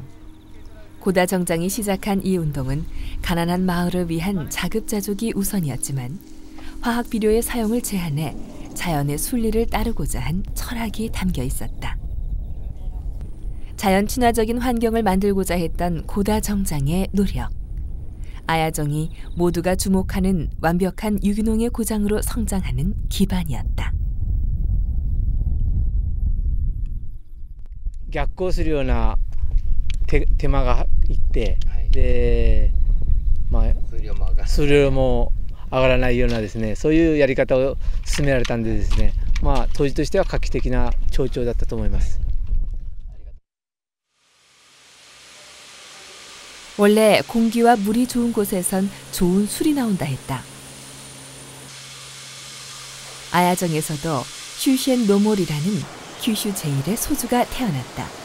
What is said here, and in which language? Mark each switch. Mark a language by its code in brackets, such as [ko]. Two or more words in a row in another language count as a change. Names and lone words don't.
[ko] 고다 정장이 시작한 이 운동은 가난한 마을을 위한 자급자족이 우선이었지만 화학 비료의 사용을 제한해 자연의 순리를 따르고자 한 철학이 담겨 있었다. 자연 친화적인 환경을 만들고자 했던 고다 정장의 노력. 아야정이 모두가 주목하는 완벽한 유기농의 고장으로 성장하는 기반이었다. [ja] 逆行するような手間がいって、で、数量も上がらないようなですね、そういうやり方を進められたんでですね、当時としては画期的な町長だったと思います。 [ko] 원래 공기와 물이 좋은 곳에선 좋은 술이 나온다 했다. 아야정에서도 슈셴 노몰이라는 규슈 제1의 소주가 태어났다.